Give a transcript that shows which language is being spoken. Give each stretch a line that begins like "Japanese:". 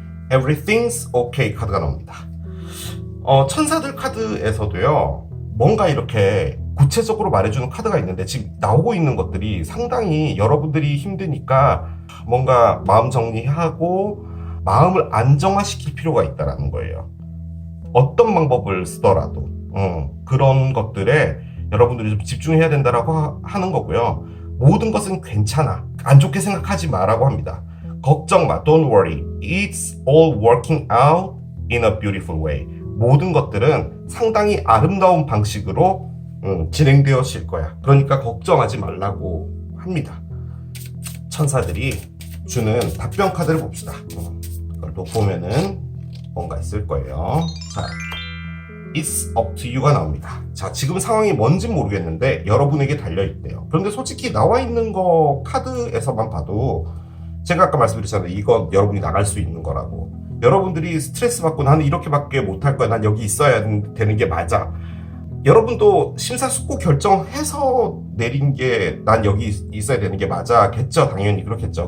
Korean: Everything's okay 카드가 나옵니다. 천사들 카드에서도요, 뭔가 이렇게 구체적으로 말해주는 카드가 있는데 지금 나오고 있는 것들이 상당히 여러분들이 힘드니까 뭔가 마음 정리하고 마음을 안정화시킬 필요가 있다는 거예요. 어떤 방법을 쓰더라도 그런 것들에 여러분들이 좀 집중해야 된다라고 하는 거고요. 모든 것은 괜찮아, 안 좋게 생각하지 마라고 합니다. 걱정 마,
English: don't worry, it's all working out in a beautiful way.
Korean: 모든 것들은 상당히 아름다운 방식으로 진행되어질 거야. 그러니까 걱정하지 말라고 합니다. 천사들이 주는 답변 카드를 봅시다. 이걸 또 보면은 뭔가 있을 거예요. 자, It's up to you가 나옵니다. 자, 지금 상황이 뭔진 모르겠는데 여러분에게 달려있대요. 그런데 솔직히 나와 있는 거 카드에서만 봐도 제가 아까 말씀드렸잖아요. 이건 여러분이 나갈 수 있는 거라고. 여러분들이 스트레스 받고 나는 이렇게밖에 못할 거야, 난 여기 있어야 되는 게 맞아, 여러분도 심사숙고 결정해서 내린 게 난 여기 있어야 되는 게 맞아겠죠. 당연히 그렇겠죠.